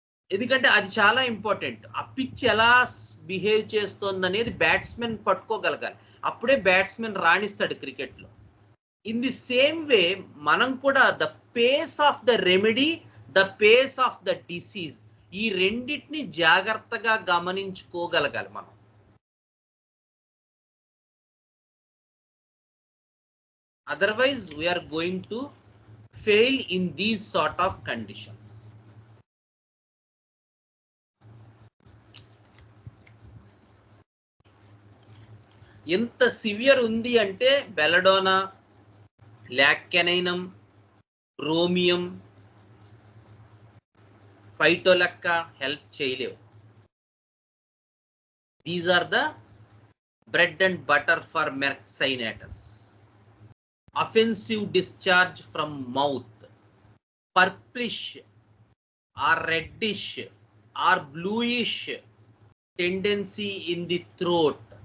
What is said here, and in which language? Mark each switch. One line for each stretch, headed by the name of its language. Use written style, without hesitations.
Telugu: ఎందుకంటే అది చాలా ఇంపార్టెంట్, ఆ పిచ్ ఎలా బిహేవ్ చేస్తుంది అనేది బ్యాట్స్మెన్ పట్టుకోగలగాలి, అప్పుడే బ్యాట్స్మెన్ రాణిస్తాడు క్రికెట్లో.
English: in the same way
Telugu: మనం కూడా
English: the pace of the remedy, the pace of the disease,
Telugu: ఈ రెండింటిని జాగ్రత్తగా గమనించుకోగలగాలి మనం.
English: Otherwise, we are going to fail in these sort of conditions.
Telugu: ఎంత సివియర్ ఉంది అంటే బెలడోనా, లాక్కెనైనం, రోమియం, ఫైటోలెక్క హెల్ప్ చేయలేవు.
English: These are the bread and butter for Merck sinitus. Offensive discharge from mouth, purplish or reddish or bluish tendency in the throat.